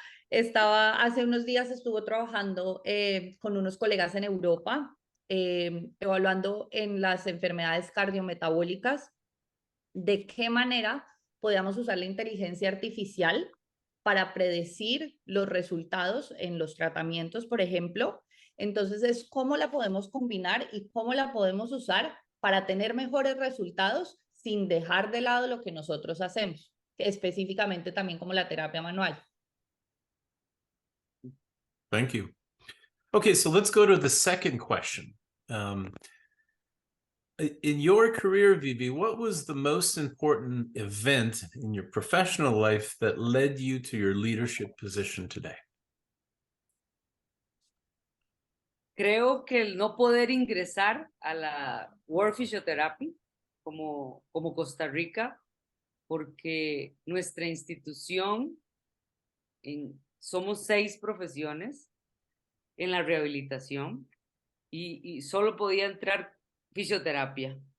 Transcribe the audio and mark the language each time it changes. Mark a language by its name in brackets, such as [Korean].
[Spanish] estaba hace unos días estuvo trabajando con unos colegas en Europa, evaluando en las enfermedades cardiometabólicas de qué manera podíamos usar la inteligencia artificial para predecir los resultados en los tratamientos, por ejemplo. Entonces, es cómo la podemos combinar y cómo la podemos usar para tener mejores resultados sin dejar de lado lo que nosotros hacemos, específicamente también como la terapia manual. [English] Thank you. Okay, so let's go to the second question. In your career, Vivi, what was the most important event in your professional life that led you to your leadership position today? [Spanish] Creo que el no poder ingresar a la World Physiotherapy como Costa Rica, porque nuestra institución somos 6 profesiones en la rehabilitación y solo podía entrar fisioterapia.